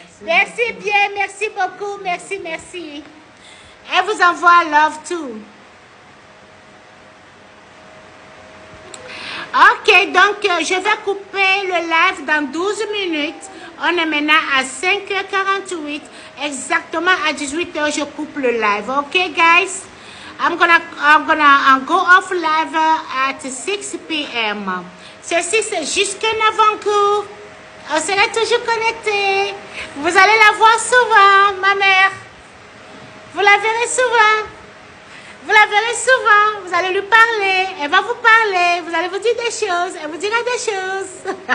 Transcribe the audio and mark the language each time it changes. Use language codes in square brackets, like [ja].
[fr] Merci bien, merci beaucoup, merci. Elle vous envoie [en] love too. [fr] Ok, donc je vais couper le live dans 12 minutes. On est maintenant à 5h48. Exactement à 18h, je coupe le live. [en] Ok, guys? I'm gonna go off live at 6 p.m. [fr] Ceci, c'est jusqu'à Navancourt. On sera toujours connecté. Vous allez la voir souvent, ma mère. Vous la verrez souvent. Vous la verrez souvent. Vous allez lui parler. Elle va vous parler. Vous allez vous dire des choses. Elle vous dira des choses.